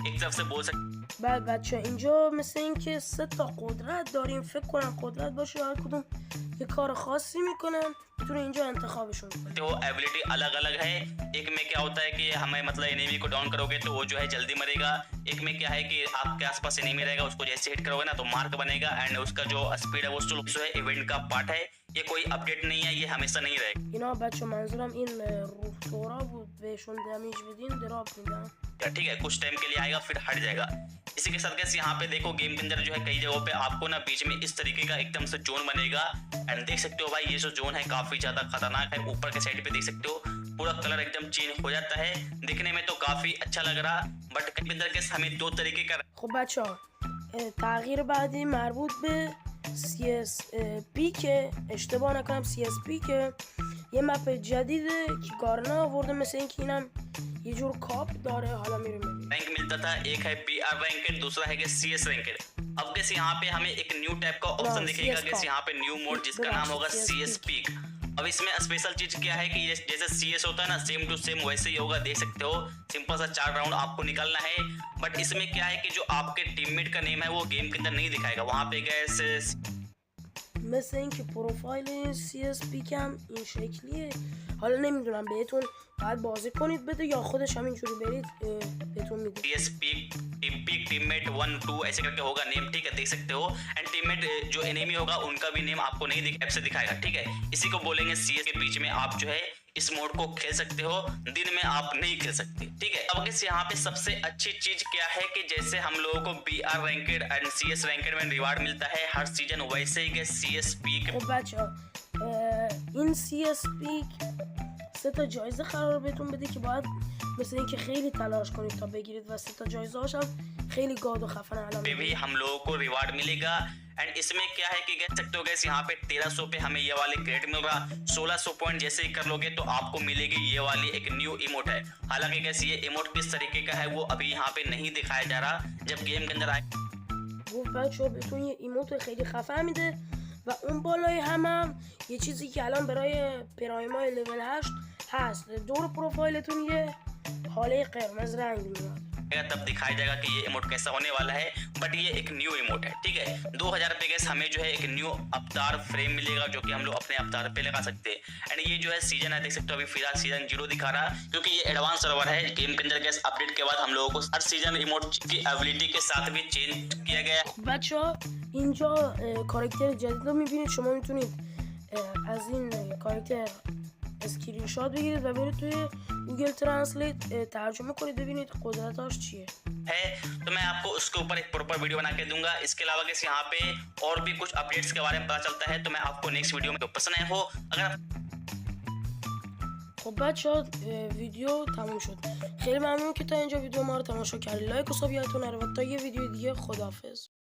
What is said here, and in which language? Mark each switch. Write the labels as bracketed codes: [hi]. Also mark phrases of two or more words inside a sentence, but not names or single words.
[hi] एक तरफ से बोल सकते [fa] بعد بچه اینجا مثل اینکه 3 تا قدرت داریم، فکر کنم قدرت باشه هر کدوم یه کار خاصی میکنن، میتونه اینجا انتخابشون کنید. [hi] हो एबिलिटी अलग अलग है। एक में क्या होता है कि हमें मतलब एनिमी को डाउन करोगे तो वो जो है जल्दी मरेगा। एक में क्या है कि आपके आसपास एनिमी रहेगा, उसको जैसे हिट करोगे ना तो मार्क बनेगा, एंड उसका जो स्पीड है वो जो है इवेंट का पार्ट है। ये कोई अपडेट नहीं है, ये हमेशा नहीं रहेगा। [fa] اینا بچه منظورم این روح دورا بود، بهشون دمیج بدین دراپ میدن. [hi] ठीक है, कुछ टाइम के लिए आएगा फिर हट जाएगा। इसी के साथ गैस यहाँ पे देखो गेम के अंदर जो है कई जगहों पे आपको ना बीच में इस तरीके का एकदम से जोन बनेगा, एंड देख सकते हो भाई ये जो जोन है काफी ज्यादा खतरनाक है। ऊपर के साइड पे देख सकते हो पूरा कलर एकदम चेंज हो जाता है, दिखने में तो काफी अच्छा लग रहा, बट के अंदर गैस हमें 2 तरीके का [fa] خب بچه ها تغییر بعدی مربوط به CSP که اشتباه نکنم CSP که یه مپ جدیده که گارنا آورده، مثل اینکه اینم یه جور کاپ داره. حالا میریم ببینیم. [hi] रैंक मिलता था, एक है PR रैंकेड, दूसरा है CS रैंकेड। अब गैस यहाँ पे हमें एक [en] new type [hi] का ऑप्शन दिखेगा गैस यहाँ पे [en] new mode [hi] जिसका नाम होगा CS पीक। अब इसमें स्पेशल चीज क्या है कि जैसे CS होता है ना [en] same to same [hi] वैसे ही होगा, देख सकते हो सिंपल सा 4 राउंड आपको निकालना है। बट इसमें क्या है कि जो आपके टीममेट का नेम है वो गेम के अंदर नहीं दिखाएगा, वहाँ पे गैस [fa] مثل اینکه پروفایل CSP کم این شکلیه. حالا نمیدونم بهتون باید بازی کنید بده یا خودش همینجوری برید بهتون میده. [hi] CS पीक टीममेट 1 2 ऐसे करके होगा नेम, ठीक है, देख सकते हो। एंड टीममेट जो एनिमी होगा उनका भी नेम आपको नहीं ऐप से दिखाएगा, ठीक है। इसी को बोलेंगे CS के बीच में आप जो है इस मोड को खेल सकते हो, दिन में आप नहीं खेल सकते, ठीक है। अब गैस यहाँ पे सबसे अच्छी चीज क्या है कि जैसे हम लोगों को [en] BR ranked and CS ranked [hi] में रिवार्ड मिलता है हर सीजन, वैसे ही गैस CSP के [fa] خب بچه ها این CSP 3 تا جایزه قرار بهتون بده که باید مثل اینکه خیلی تلاش کنید تا بگیرید و 3 تا جایزه هاش هم خیلی گاد و خفن الان [hi] पे भी हम लोगों को रिवार्ड मिलेगा। एंड इसमें क्या है कि कह सकते हो गैस यहाँ पे 1300 पे हमें ये वाले क्रेडिट मिल रहा, 1600 पॉइंट जैसे ही कर लोगे तो आपको मिलेगी ये वाली एक [en] new emote [hi] है। हालांकि गैस ये इमोट किस तरीके का है वो अभी यहाँ पे नहीं दिखाया जा रहा, जब गेम के अंदर आए [fa] گفت بچه ها بهتون یه ایموت خیلی خفن میده و اون بالای هم یه چیزی که الان برای پرایمای لول 8 هست، دور پروفایلتون یه حاله قرمز رنگ میاد. [hi] तब दिखाया जाएगा कि ये इमोट कैसा होने वाला है। बट ये एक [en] new emote [hi] है, ठीक है। 2000 पे गैस हमें जो है एक [en] new avatar frame [hi] मिलेगा जो कि हम लोग अपने अवतार पे लगा सकते हैं। एंड ये जो है सीजन है, देख सकते हो अभी फिलहाल सीजन 0 दिखा रहा, क्योंकि ये [en] advance server [hi] है। गेम के अंदर गैस अपडेट के बाद हम लोगों को हर सीजन इमोट की एबिलिटी के साथ भी चेंज किया गया है। [fa] بچه ها اینجا کاراکتر جدید رو میبینید، شما میتونید از این کاراکتر [en] screen shot [fa] بگیرید و برید توی گوگل ترنسلیت ترجمه کنید ببینید قدرتاش چیه [hi] है। तो मैं आपको उसके ऊपर एक [en] proper video [hi] बना के दूंगा। इसके अलावा गैस यहाँ पे और भी कुछ अपडेट्स के बारे में पता चलता है तो मैं आपको [en] next video [hi] में पसंद आए हो अगर [fa] خب بچه ها ویدیو تموم شد. خیلی ممنون که تا اینجا ویدیو ما رو تماشا کردید. لایک و ساب یادتون نره و تا یه ویدیو دیگه خداحافظ.